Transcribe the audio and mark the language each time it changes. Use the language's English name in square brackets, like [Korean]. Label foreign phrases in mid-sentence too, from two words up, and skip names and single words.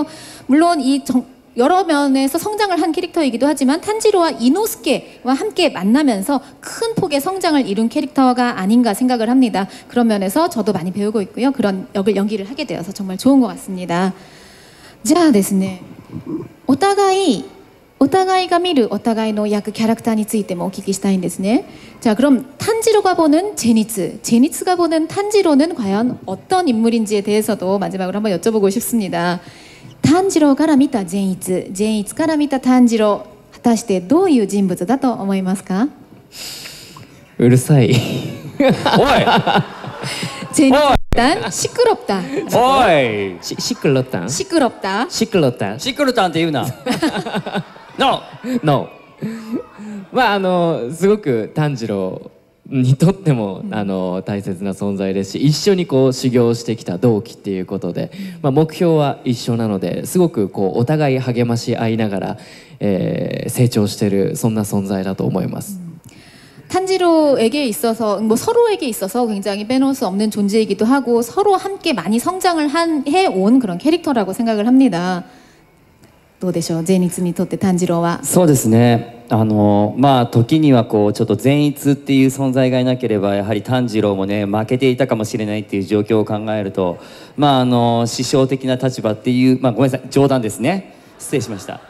[Korean] 물론 여러 면에서 성장을 한 캐릭터이기도 하지만 탄지로와 이노스케와 함께 만나면서 큰 폭의 성장을 이룬 캐릭터가 아닌가 생각을 합니다. 그런 면에서 저도 많이 배우고 있고요. 그런 역을 연기를 하게 되어서 정말 좋은 것 같습니다. 자, [Japanese] ですね。お互いが見るお互いの役キャラクターについてもお聞きしたいんですね。 [Korean] 자, 그럼 탄지로가 보는 제니츠가 보는 탄지로는 과연 어떤 인물인지에 대해서도 마지막으로 한번 여쭤보고 싶습니다. [Japanese] 炭治郎から見た善逸から見た炭治郎、果たしてどういう人物だと思いますか？うるさい。おい。 [Korean] 일단 시끄럽다. 어이. 시끄럽다. [Japanese] 시끄럽다 って言うな。 No。すごく炭治郎にとっても大切な存在ですし、一緒にこう修行してきた同期っていうことで、目標は一緒なのですごくこうお互い励まし合いながら、成長しているそんな存在だと思います。 [Korean] 탄지로에게 있어서 서로에게 있어서 굉장히 빼놓을 수 없는 존재이기도 하고 서로 함께 많이 성장을 해온 그런 캐릭터라고 생각을 합니다. [Japanese] どうでしょう、善逸にとって炭治郎は。そうですね。時にはこうちょっと善逸っていう存在がいなければやはり炭治郎もね負けていたかもしれないっていう状況を考えると、師匠的な立場っていう、ごめんなさい冗談ですね、失礼しました。